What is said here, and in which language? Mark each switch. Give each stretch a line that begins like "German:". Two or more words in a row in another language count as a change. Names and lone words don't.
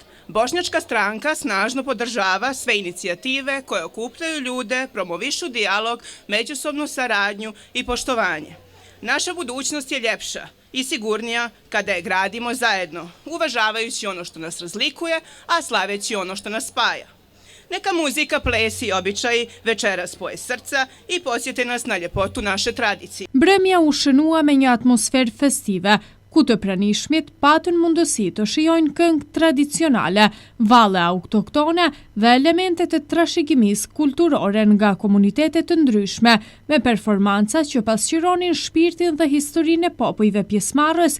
Bosnian: Bošnjačka stranka snažno podržava sve inicijative koje okupljaju ljude, promovišu dijalog, međusobnu saradnju i poštovanje. Naša budućnost je ljepša i sigurnija kada je gradimo zajedno, uvažavajući ono što nas razlikuje, a slaveći ono što nas spaja. Neka muzika, ples i običaji večeras spoje srca i podsjete nas na ljepotu naše tradicije.
Albanian: Mbrëmja u shënua me një atmosferë festive, ku të pranishmit patën mundësi të shijojnë këngë tradicionale, valle autoktone dhe elementet e trashëgimisë kulturore nga komunitetet të ndryshme, me performanca që pasqyronin shpirtin dhe historinë e popujve pjesëmarrës.